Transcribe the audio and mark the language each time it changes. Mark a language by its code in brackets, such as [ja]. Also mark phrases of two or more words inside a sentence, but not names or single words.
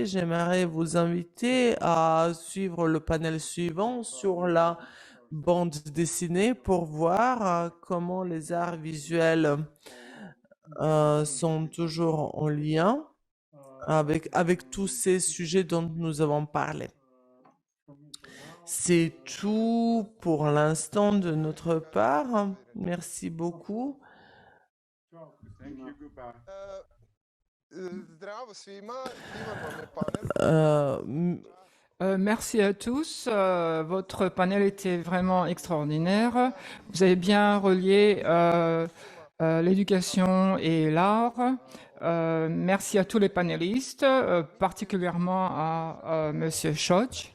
[fr] J'aimerais vous inviter à suivre le panel suivant sur la bande dessinée pour voir comment les arts visuels sont toujours en lien avec tous ces sujets dont nous avons parlé. C'est tout pour l'instant de notre part. Merci beaucoup. [sr] Zdravo svima, divan vam je panel. [fr] Merci à tous. Votre panel était vraiment extraordinaire. Vous avez bien relié l'éducation et l'art. Merci à tous les panélistes, particulièrement à Monsieur Šoč.